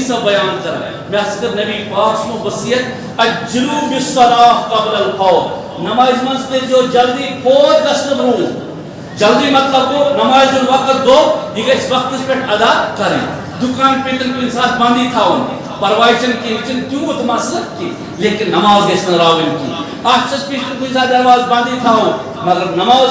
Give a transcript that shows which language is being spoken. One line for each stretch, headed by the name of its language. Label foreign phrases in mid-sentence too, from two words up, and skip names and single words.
Kashmiri: صاحب بیان کران مےٚ ہسا کٔر نبی پاک سُنٛد وصیت
Arabic: اجلوا بالصلاة قبل الفوت
Kashmiri: نماز منٛز کٔرۍزیو جلدی فوت گژھنہٕ برونٛہہ جلدی مطلب گو نماز وقت گو یہ گژھِ وقتس پٮ۪ٹھ ادا کرٕنۍ دکان پیتن کُنہِ ساتہٕ بندی تھاوُن پرواے چھُنہٕ کینٛہہ یہِ چھُنہٕ تیوٗت مسلہٕ کینٛہہ لیکن نماز گژھِ نہٕ راوٕنۍ کینٛہہ اکھ چھس پیتن کُنہِ ساتہٕ دروازٕ بندی تھاوُن مگر نماز